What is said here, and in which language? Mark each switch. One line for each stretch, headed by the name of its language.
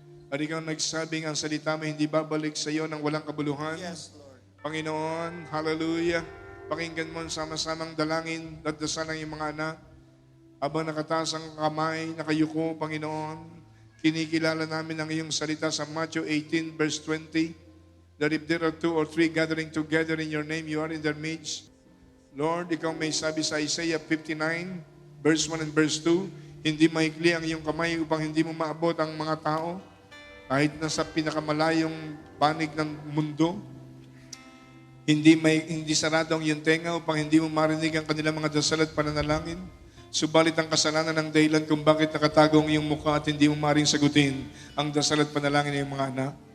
Filipino: At ikaw nagsabing ang salita mo hindi babalik sa iyo ng walang kabuluhan.
English: Yes, Lord.
Filipino: Panginoon, hallelujah. Pakinggan mo sama-samang dalangin at dasal ng iyong mga anak. Habang nakataas ang kamay, nakayuko, Panginoon, kinikilala namin ang iyong salita sa Matthew 18 verse 20.
English: That if there are 2 or 3 gathering together in your name, you are in their midst.
Filipino: Lord, ikaw may sabi sa Isaiah 59, verse 1 and verse 2, Hindi maikli ang iyong kamay upang hindi mo maabot ang mga tao. Kahit nasa pinakamalayong panig ng mundo, hindi sarado ang iyong tenga upang hindi mo marinig ang kanilang mga dasal at pananalangin. Subalit ang kasalanan ng dahilan kung bakit nakatago ang iyong mukha at hindi mo maring sagutin ang dasal at panalangin ng iyong mga anak.